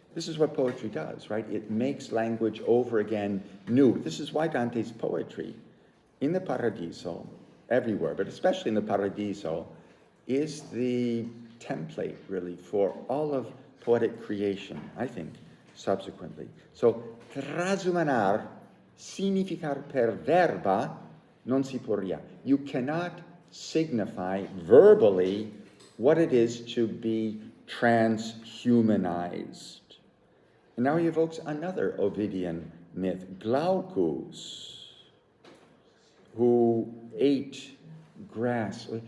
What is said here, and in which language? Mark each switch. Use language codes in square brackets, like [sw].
[en] This is what poetry does, right? It makes language over again new. This is why Dante's poetry, in the Paradiso, everywhere, but especially in the Paradiso, is the template, really, for all of poetic creation, I think, subsequently. [it] So, trasumanar, significar per verba, non si può. [en] You cannot signify verbally what it is to be transhumanized. And now he evokes another Ovidian myth, Glaucus, who ate grass.